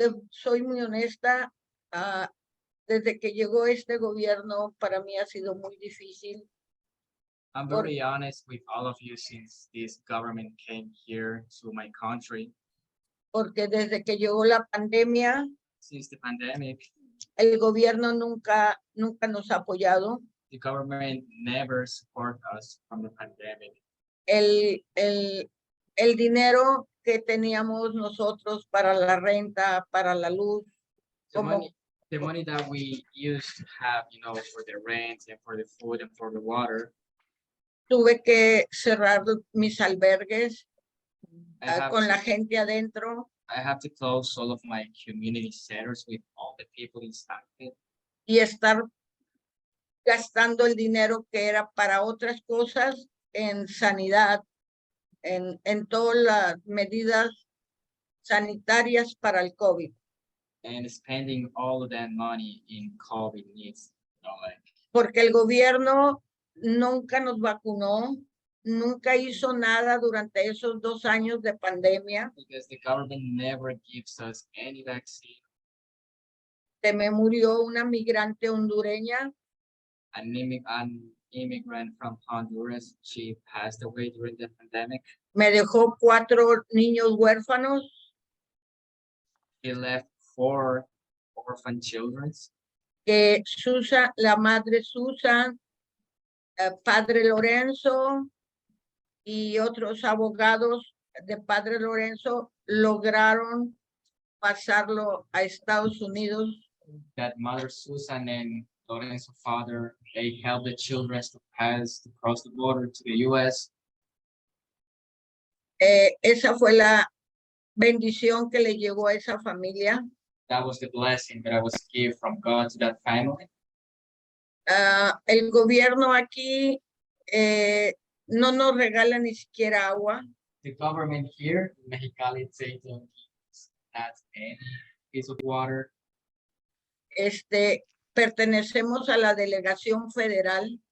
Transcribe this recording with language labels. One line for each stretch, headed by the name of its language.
Spanish: Soy muy honesta, desde que llegó este gobierno para mí ha sido muy difícil.
English: I'm very honest with all of you since this government came here to my country.
Spanish: Porque desde que llegó la pandemia,
English: Since the pandemic,
Spanish: el gobierno nunca nos ha apoyado.
English: the government never support us from the pandemic.
Spanish: El dinero que teníamos nosotros para la renta, para la luz,
English: The money that we used to have, you know, for the rent and for the food and for the water,
Spanish: tuve que cerrar mis albergues
English: I
Spanish: con la gente adentro
English: have to close all of my community centers with all the people inside it,
Spanish: y estar gastando el dinero que era para otras cosas en sanidad, en todas las medidas sanitarias para el COVID.
English: and spending all of that money in COVID needs, you know, like,
Spanish: Porque el gobierno nunca nos vacunó, nunca hizo nada durante esos 2 años de pandemia.
English: because the government never gives us any vaccine.
Spanish: Se me murió una migrante hondureña
English: An immigrant from Honduras, she passed away during the pandemic.
Spanish: me dejó 4 niños huérfanos.
English: He left 4 orphan children.
Spanish: Que Susan, la madre Susan, padre Lorenzo y otros abogados de padre Lorenzo lograron pasarlo a Estados Unidos.
English: That mother Susan and Lorenzo father, they helped the children to cross the border to the US.
Spanish: Esa fue la bendición que le llegó a esa familia.
English: That was the blessing that I was given from God to that family.
Spanish: El gobierno aquí no nos regala ni siquiera agua.
English: The government here in Mexicali, they don't give us any piece of water.
Spanish: Pertenecemos a la delegación federal.